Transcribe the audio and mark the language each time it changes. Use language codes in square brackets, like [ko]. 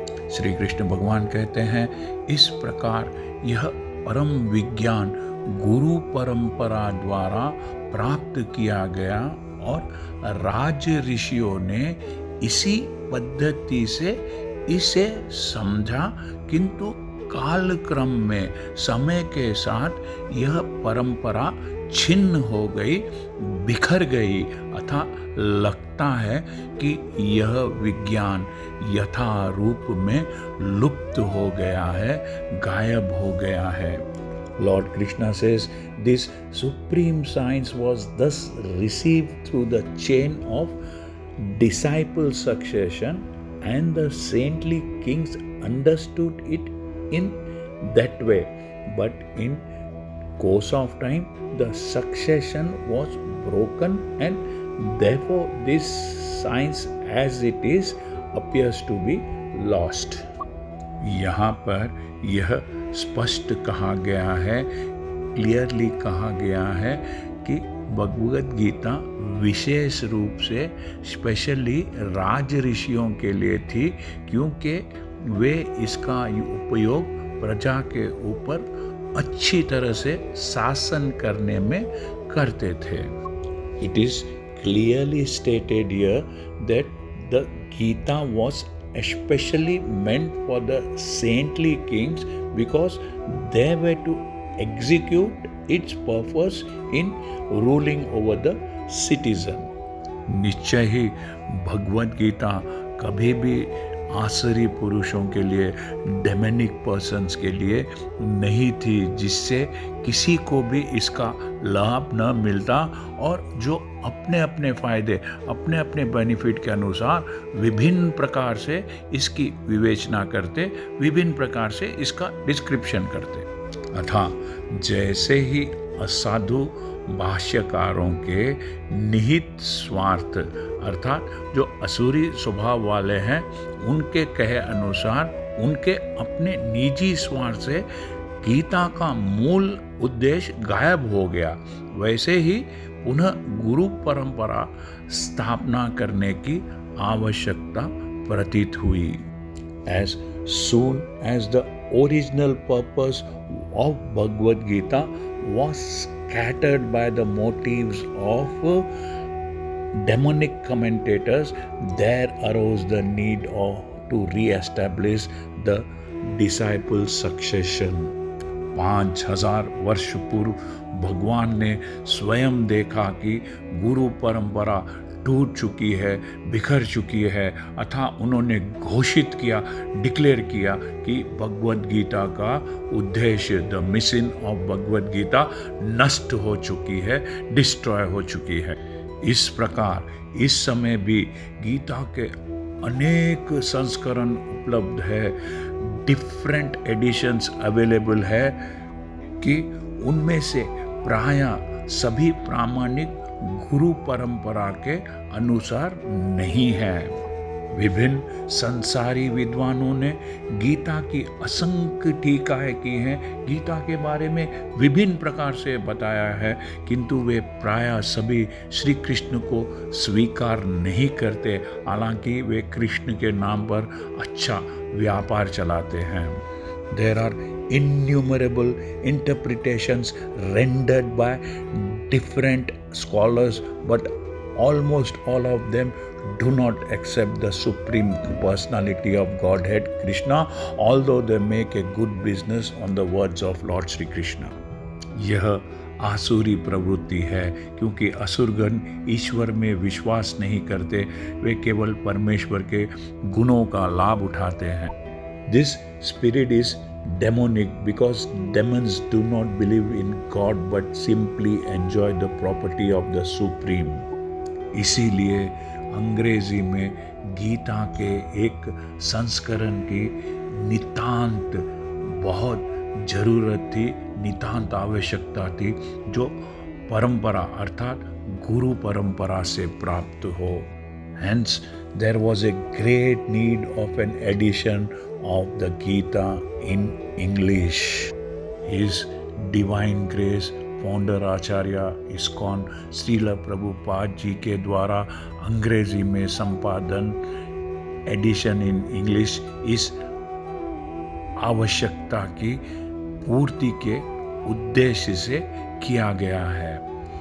[hi] श्री कृष्ण भगवान कहते हैं, इस प्रकार यह परम विज्ञान गुरु परंपरा द्वारा प्राप्त किया गया और राज ऋषियों ने इसी पद्धति से इसे समझा, किंतु कालक्रम में समय के साथ यह परंपरा छिन्न हो गई, बिखर गई, अतः लगता है कि यह विज्ञान यथा रूप में लुप्त हो गया है, गायब हो गया है। [en] Lord Krishna says this supreme science was thus received through the chain of disciple succession, and the saintly kings understood it in that way, but in course of time the succession was broken, and therefore this science as it is appears to be lost. [hi] यहाँ पर यह स्पष्ट कहा गया है, clearly कहा गया है कि भगवद गीता विशेष रूप से स्पेशली राज ऋषियों के लिए थी, क्योंकि वे इसका उपयोग प्रजा के ऊपर अच्छी तरह से शासन करने में करते थे। [en] It is clearly stated here that the Gita was especially meant for the saintly kings because they were to execute its purpose in ruling over the citizen. [hi] निश्चय ही भगवद गीता कभी भी आसुरी पुरुषों के लिए, [en] demonic persons [hi] के लिए नहीं थी, जिससे किसी को भी इसका लाभ न मिलता और जो अपने अपने फायदे, अपने अपने बेनिफिट के अनुसार विभिन्न प्रकार से इसकी विवेचना करते, विभिन्न प्रकार से इसका डिस्क्रिप्शन करते। अतः जैसे ही असाधु भाष्यकारों के निहित स्वार्थ अर्थात जो असुरी स्वभाव वाले हैं, उनके कहे अनुसार उनके अपने निजी स्वार्थ से गीता का मूल उद्देश्य गायब हो गया, वैसे ही पुनः गुरु परंपरा स्थापना करने की आवश्यकता प्रतीत हुई। [en] As soon as the original purpose of Bhagavad Gita was scattered by the motives of demonic commentators, there arose the need to re-establish the disciple succession. [hi] 5000 वर्ष पूर्व भगवान ने स्वयं देखा कि गुरु परंपरा टूट चुकी है, बिखर चुकी है, अतः उन्होंने घोषित किया, डिक्लेयर किया कि भगवद गीता का उद्देश्य, [en] the mission of Bhagavad Gita [hi] नष्ट हो चुकी है, डिस्ट्रॉय हो चुकी है। इस प्रकार इस समय भी गीता के अनेक संस्करण उपलब्ध है, [en] different editions available [hi] है, कि उनमें से प्रायः सभी प्रामाणिक गुरु परंपरा के अनुसार नहीं है। विभिन्न संसारी विद्वानों ने गीता की असंख्य टीकाएं की हैं, गीता के बारे में विभिन्न प्रकार से बताया है, किंतु वे प्रायः सभी श्री कृष्ण को स्वीकार नहीं करते, हालांकि वे कृष्ण के नाम पर अच्छा व्यापार चलाते हैं। [en] There are innumerable interpretations rendered by different scholars, but almost all of them do not accept the supreme personality of Godhead Krishna, although they make a good business on the words of Lord Shri Krishna. [hi] यह आसुरी प्रवृत्ति है, क्योंकि असुरगण ईश्वर में विश्वास नहीं करते, वे केवल परमेश्वर के गुणों का लाभ उठाते हैं। [en] This spirit is demonic because demons do not believe in God but simply enjoy the property of the Supreme. [hi] इसीलिए अंग्रेजी में गीता के एक संस्करण की नितांत बहुत जरूरत थी, नितांत आवश्यकता थी जो परंपरा अर्थात गुरु परंपरा से प्राप्त हो। [en] Hence, there was a great need of an edition of the Gita in English. His Divine Grace [hi] founder Acharya ISKCON Srila Prabhupada ji के द्वारा अंग्रेजी में संपादन [en] edition in English [hi] इस आवश्यकता की पूर्ति के उद्देश्य से किया गया है।